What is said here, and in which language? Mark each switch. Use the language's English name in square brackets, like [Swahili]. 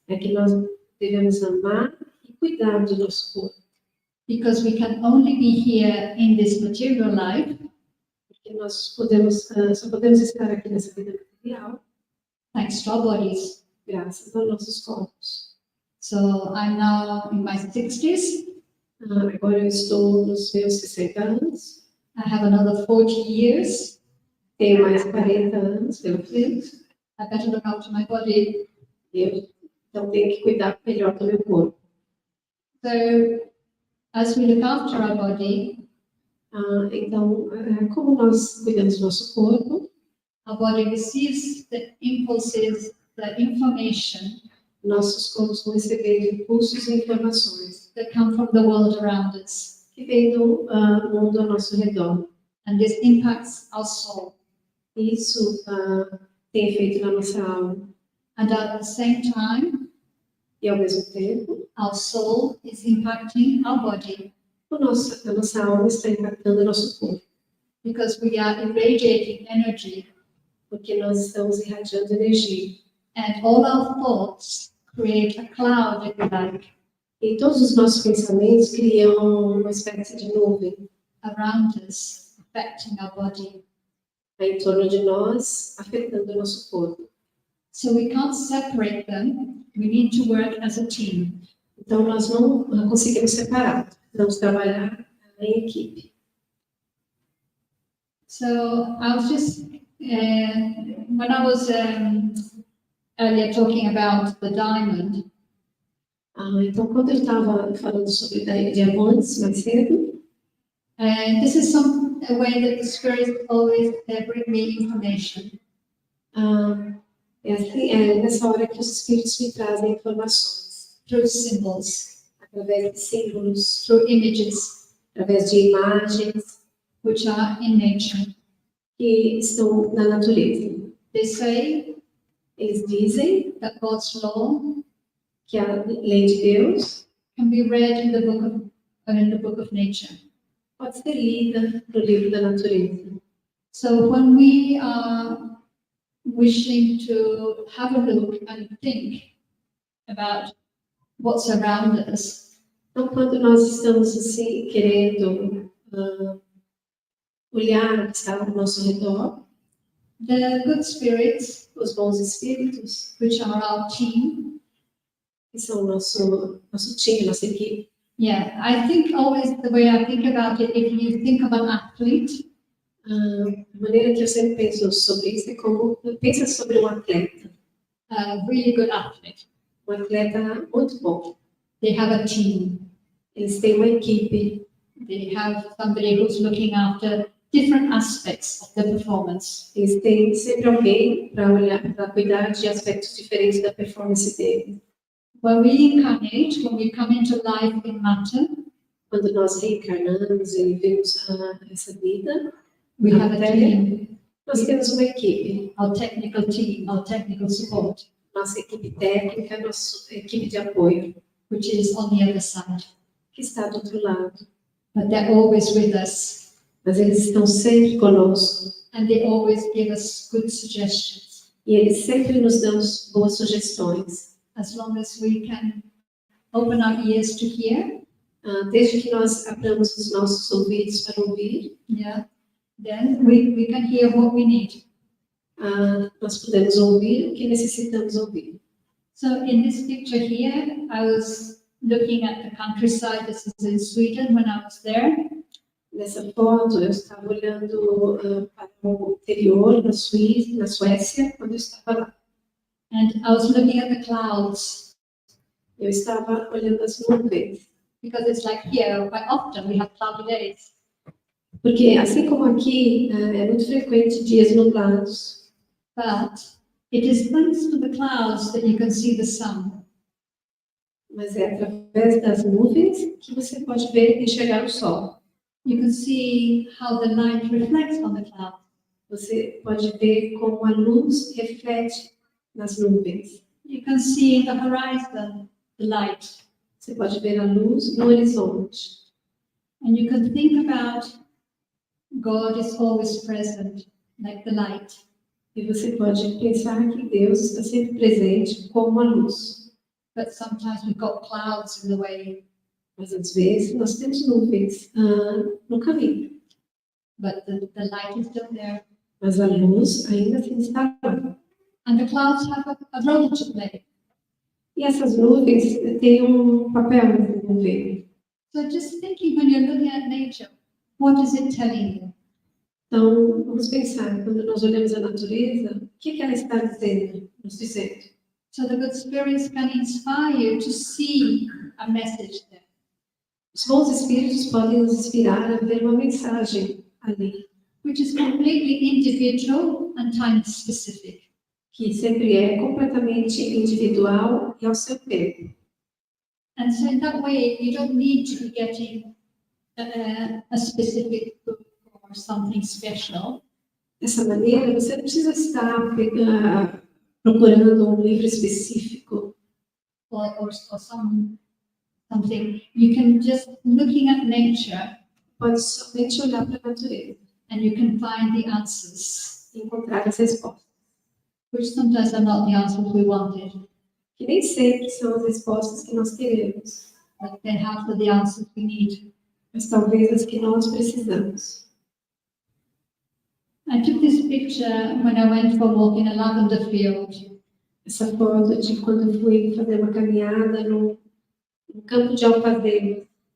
[Portuguese] é que nós devemos amar e cuidar do nosso corpo, [English] because we can only be here in this material life [Portuguese] porque nós só podemos estar aqui nessa vida material [English] thanks to our bodies. [Portuguese] graças aos nossos corpos. [English] So I'm now in my 60s. [Portuguese] Agora eu estou nos meus 60 anos, [English] I have another 40 years. [Portuguese] tenho mais 40 anos pela frente, [English] I better look after my body. [Portuguese] então tenho que cuidar melhor do meu corpo. [English] So as we look after our body, [Portuguese] Então, como nós cuidamos do nosso corpo, [English] our body receives the impulses, the information [Portuguese] nossos corpos vão recebendo impulsos e informações [English] that come from the world around us. [Portuguese] que vêm do mundo ao nosso redor. [English] And this impacts our soul. [Portuguese] Isso tem efeito na nossa alma. [English] And at the same time, [Portuguese] E, ao mesmo tempo, [English] our soul is impacting our body [Portuguese] a nossa alma está impactando o nosso corpo, [English] because we are irradiating energy, [Portuguese] porque nós estamos irradiando energia. [English] and all our thoughts create a cloud, if you like, [Portuguese] E todos os nossos pensamentos criam uma espécie de nuvem [English] around us, affecting our body. [Portuguese] em torno de nós, afetando o nosso corpo. [English] So we can't separate them. We need to work as a team. [Portuguese] Então, nós não conseguimos separar, precisamos trabalhar em equipe. [English] So I was just, when I was earlier talking about the diamond, [Portuguese] Então, quando eu estava falando sobre diamantes mais cedo, [English] this is a way that the Spirit always bring me information. [Portuguese] é assim, nessa hora que os espíritos me trazem informações, [English] Through symbols, [Portuguese] através de símbolos, [English] through images, [Portuguese] através de imagens [English] which are in nature. [Portuguese] que estão na natureza. [English] They say [Portuguese] Eles dizem [English] that God's law [Portuguese] que a lei de Deus [English] can be read in the book of nature. [Portuguese] pode ser lida no livro da natureza. [English] So when we are wishing to have a look and think about what's around us, [Portuguese] Então, quando nós estamos assim querendo olhar o que está ao nosso redor, [English] the good spirits, [Portuguese] os bons espíritos, [English] which are our team, [Portuguese] que são o nosso time, nossa equipe. [English] yeah, I think always the way I think about it, if you think of an athlete, [Portuguese] A maneira que eu sempre penso sobre isso é como pensa sobre um atleta [English] a really good athlete. [Portuguese] muito bom. [English] They have a team. [Portuguese] Eles têm uma equipe, [English] They have somebody who's looking after different aspects of the performance. [Portuguese] eles têm sempre alguém para olhar, para cuidar de aspectos diferentes da performance dele. [English] When we incarnate, when we come into life in matter, [Portuguese] Quando nós reencarnamos e vivemos essa vida, [English] we have a team, [Portuguese] nós temos uma equipe, [English] our technical team, our technical support, [Portuguese] nossa equipe técnica, nossa equipe de apoio, [English] which is on the other side. [Portuguese] que está do outro lado. [English] But they're always with us, [Portuguese] Mas eles estão sempre conosco [English] and they always give us good suggestions, [Portuguese] e eles sempre nos dão boas sugestões. [English] as long as we can open our ears to hear. [Portuguese] Desde que nós abramos os nossos ouvidos para ouvir, [English] Yeah, then we can hear what we need. [Portuguese] nós podemos ouvir o que necessitamos ouvir. [English] So in this picture here, I was looking at the countryside. This is in Sweden when I was there. [Portuguese] Nessa foto, eu estava olhando para o interior da Suécia, quando eu estava lá. [English] And I was looking at the clouds, [Portuguese] Eu estava olhando as nuvens, [English] because it's like here, quite often we have cloudy days. [Portuguese] porque assim como aqui, é muito frequente dias nublados, [English] But it is thanks to the clouds that you can see the sun. [Portuguese] mas é através das nuvens que você pode ver e enxergar o sol. [English] You can see how the light reflects on the clouds. [Portuguese] Você pode ver como a luz reflete nas nuvens. [English] You can see in the horizon the light. [Portuguese] Você pode ver a luz no horizonte. [English] And you can think about God is always present, like the light. [Portuguese] E você pode pensar que Deus está sempre presente como a luz. [English] But sometimes we've got clouds in the way. [Portuguese] Mas às vezes nós temos nuvens no caminho. [English] But the light is still there. [Portuguese] Mas a luz ainda assim está lá. [English] And the clouds have a role to play. [Portuguese] E essas nuvens têm um papel a desenvolver. [English] So just thinking when you're looking at nature, what is it telling you? [Portuguese] Então, vamos pensar, quando nós olhamos a natureza, o que ela está dizendo, nos dizendo? [English] So the good spirits can inspire you to see a message there. [Portuguese] Os bons espíritos podem nos inspirar a ver uma mensagem ali. [English] which is completely individual and time specific. [Portuguese] que sempre é completamente individual e ao seu tempo. [English] And so in that way, you don't need to be getting a specific book or something special. [Portuguese] Dessa maneira, você não precisa estar procurando um livro específico [English] Or something. You can just looking at nature [Portuguese] pode somente olhar para a natureza [English] and you can find the answers, [Portuguese] e encontrar as respostas, [English] which sometimes are not the answers we wanted, [Portuguese] que nem sempre são as respostas que nós queremos, [English] but they have the answers we need. [Portuguese] mas talvez as que nós precisamos. [English] I took this picture when I went for a walk in a lavender field. [Portuguese] Essa foto de quando eu fui fazer uma caminhada no campo de alfazema.